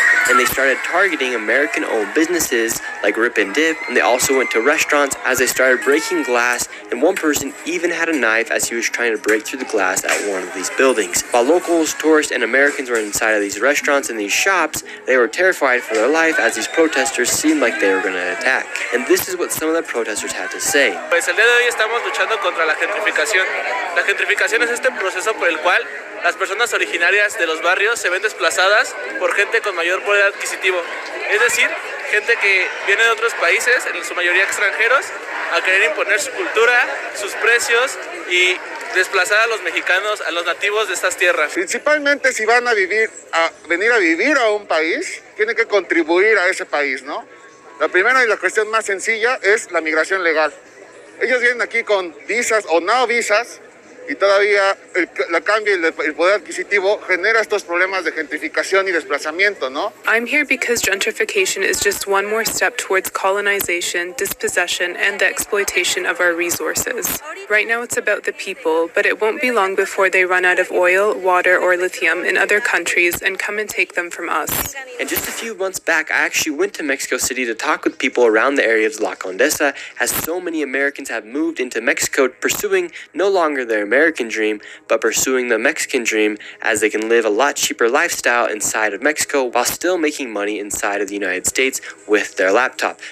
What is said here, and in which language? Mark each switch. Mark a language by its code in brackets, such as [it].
[en] And they started targeting American-owned businesses like Rip and Dip, and they also went to restaurants as they started breaking glass, and one person even had a knife as he was trying to break through the glass at one of these buildings. While locals, tourists, and Americans were inside of these restaurants and these shops, they were terrified for their life as these protesters seemed like they were going to attack. And this is what some of the protesters had to say. [es] Pues el día de hoy estamos luchando contra la gentrificación. La gentrificación es este proceso por el cual las personas originarias de los barrios se ven desplazadas por gente con mayor poder adquisitivo. Es decir, gente que viene de otros países, en su mayoría extranjeros, a querer imponer su cultura, sus precios y desplazar a los mexicanos, a los nativos de estas tierras. Principalmente si van a venir a vivir a un país, tienen que contribuir a ese país, ¿no? La primera y la cuestión más sencilla es la migración legal. Ellos vienen aquí con visas o no visas, y todavía la cambio y el poder adquisitivo genera estos problemas de gentrificación y desplazamiento, ¿no? [en] I'm here because gentrification is just one more step towards colonization, dispossession, and the exploitation of our resources. Right now it's about the people, but it won't be long before they run out of oil, water, or lithium in other countries and come and take them from us. And just a few months back, I actually went to Mexico City to talk with people around the area of La Condesa, as so many Americans have moved into Mexico pursuing no longer their American dream, but pursuing the Mexican dream, as they can live a lot cheaper lifestyle inside of Mexico while still making money inside of the United States with their laptop.